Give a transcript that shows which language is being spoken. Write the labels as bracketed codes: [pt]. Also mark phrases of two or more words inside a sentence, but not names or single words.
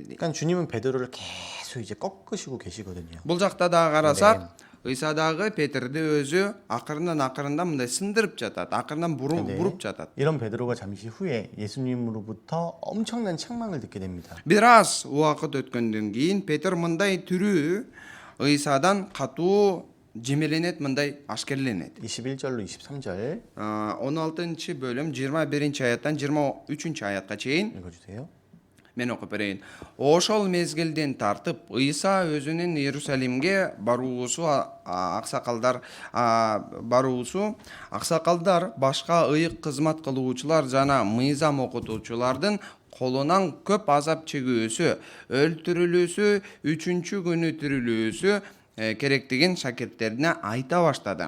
[ko] 그러니까 주님은 베드로를 계속 이제 꺾으시고 계시거든요. [ky] Бул жакта да карасак, Ыйса дагы Петерди өзү акырындан мындай сындырып жатат. Акырындан буруп жатат. [ko] 이런 베드로가 잠시 후에 예수님으로부터 엄청난 책망을 듣게 됩니다. [ky] Бир аз убакыт өткөндөн кийин Петер мындай түрүү Ыйсадан катуу жемеленет, мындай ашкерленет. [ko] 21절로 23절 [ky] 16-бөлүм 21-аяттан 23-аятка чейин [ko] 읽어주세요. [ky] мен окуп берейин. Ошол мезгилден тартып Ыйса өзүнүн Иерусалимге аксакалдар, башка ыйык кызмат кылуучулар жана мыйзам окутуучулардын колунан көп азап чегүүсү, өлтүрүлүүсү, 3-күнү тирилүүсү керектигин шакирттерине айта баштады.